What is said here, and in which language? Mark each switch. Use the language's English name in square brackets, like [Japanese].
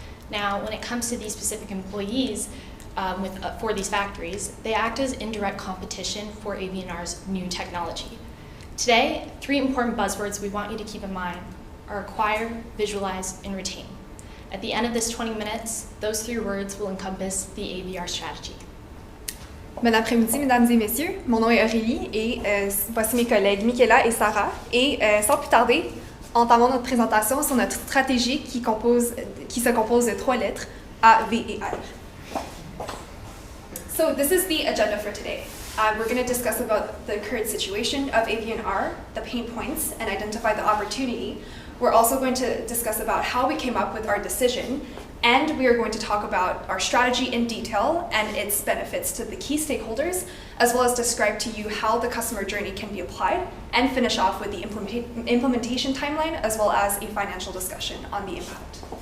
[English] Now, when it comes to these specific employees for these factories, they act as indirect competition for AVNR's new technology. Today, 3 important buzzwords we want you to keep in mind are acquire, visualize, and retain. At the end of this 20 minutes, those 3 words will encompass the AVR strategy. [French] Bon après-midi, mesdames et messieurs. Mon nom est Aurélie et voici mes collègues Michaela et Sarah. Et sans plus tarder, entamons notre présentation sur notre stratégie qui se compose de 3 lettres, A, V et R. [English] So this is the agenda for today. We're going to discuss about the current situation of AVNR, the pain points, and identify the opportunity. We're also going to discuss about how we came up with our decision, and we are going to talk about our strategy in detail and its benefits to the key stakeholders, as well as describe to you how the customer journey can be applied, and finish off with the implementation timeline, as well as a financial discussion on the impact.